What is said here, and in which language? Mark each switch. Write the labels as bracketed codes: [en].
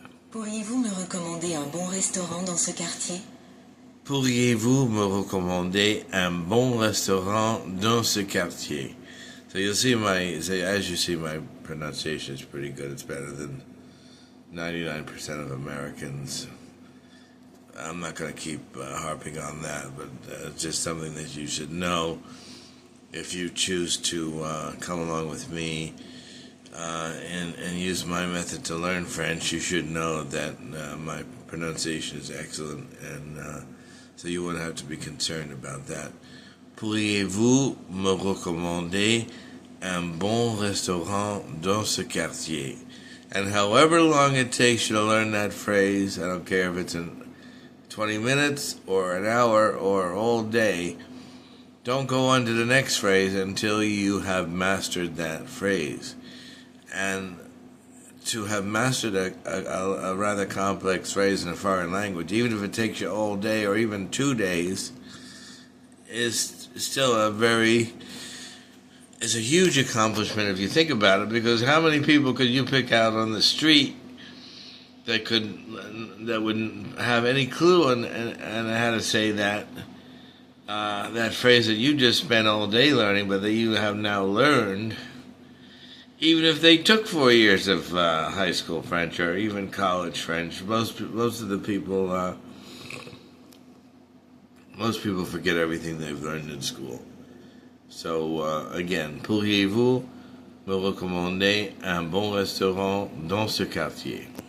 [fr] Pourriez-vous me recommander un bon restaurant dans ce quartier? Pourriez-vous me recommander un bon restaurant dans ce quartier? [en] So you'll see as you see, my pronunciation is pretty good. It's better than 99% of Americans. I'm not going to keep harping on that, but it's just something that you should know if you choose to come along with me and use my method to learn French. You should know that my pronunciation is excellent, and so you wouldn't have to be concerned about that. [fr] Pourriez-vous me recommander un bon restaurant dans ce quartier? [en] And however long it takes you to learn that phrase, I don't care if it's in 20 minutes or an hour or all day, don't go on to the next phrase until you have mastered that phrase. And to have mastered a rather complex phrase in a foreign language, even if it takes you all day or even 2 days, is still it's a huge accomplishment if you think about it, because how many people could you pick out on the street that wouldn't have any clue on how to say that phrase that you just spent all day learning, but that you have now learned, even if they took 4 years of high school French or even college French. Most people forget everything they've learned in school. So again, [fr] pourriez-vous me recommander un bon restaurant dans ce quartier?